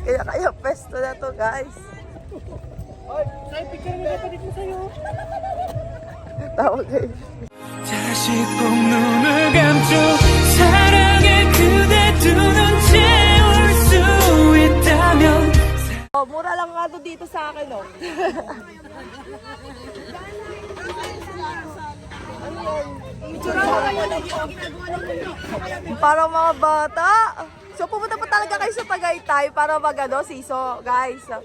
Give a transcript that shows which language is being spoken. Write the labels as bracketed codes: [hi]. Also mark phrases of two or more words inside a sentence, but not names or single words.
[tl] Kanya-kanyang pesto na to, guys. Ay, picture mo dapat dito sa'yo. Tawag kayo. [ko] 다시 꼭 눈을 감죠 사랑의 그대 두 눈 채울 수 있다면 [tl] Oh, mura lang nga to dito sa akin, oh. Parang mga bata. So, pumunta pa talaga kayo sa Tagaytay para magano, siso, guys.